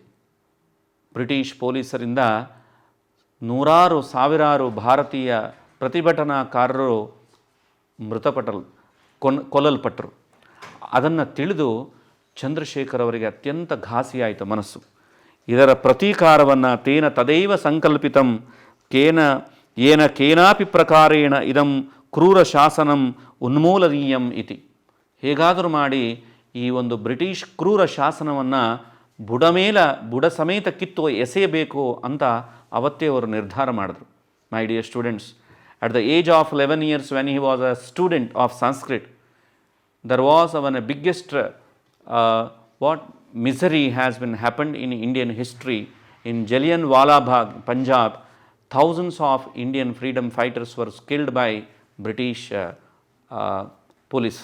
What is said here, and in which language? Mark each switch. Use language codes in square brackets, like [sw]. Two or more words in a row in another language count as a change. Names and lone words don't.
[kn] ಬ್ರಿಟಿಷ್ ಪೊಲೀಸರಿಂದ ನೂರಾರು ಸಾವಿರಾರು ಭಾರತೀಯ ಪ್ರತಿಭಟನಾಕಾರರು ಕೊಲ್ಲಲ್ಪಟ್ಟರು. ಅದನ್ನು ತಿಳಿದು ಚಂದ್ರಶೇಖರ್ ಅವರಿಗೆ ಅತ್ಯಂತ ಘಾಸಿಯಾಯಿತು ಮನಸ್ಸು. ಇದರ ಪ್ರತೀಕಾರವನ್ನು [sa] ತೇನ ತದೈವ ಸಂಕಲ್ಪಿತಂ ಕೇನಾಪಿ ಪ್ರಕಾರೇಣ ಇದಂ ಕ್ರೂರ ಶಾಸನಂ ಉನ್ಮೂಲನೀಯಂ ಇತಿ. [kn] ಹೇಗಾದರೂ ಮಾಡಿ ಈ ಒಂದು ಬ್ರಿಟಿಷ್ ಕ್ರೂರ ಶಾಸನವನ್ನು ಬುಡ ಸಮೇತ ಕಿತ್ತು ಎಸೆಯಬೇಕು ಅಂತ ಅವತ್ತೇ ಅವರು ನಿರ್ಧಾರ ಮಾಡಿದ್ರು. [en] my dear students, at the age of 11 years when he was a student of Sanskrit, there was one biggest what misery has been happened in Indian history. In Jallianwala Bagh, Punjab, thousands of Indian freedom fighters were killed by British police.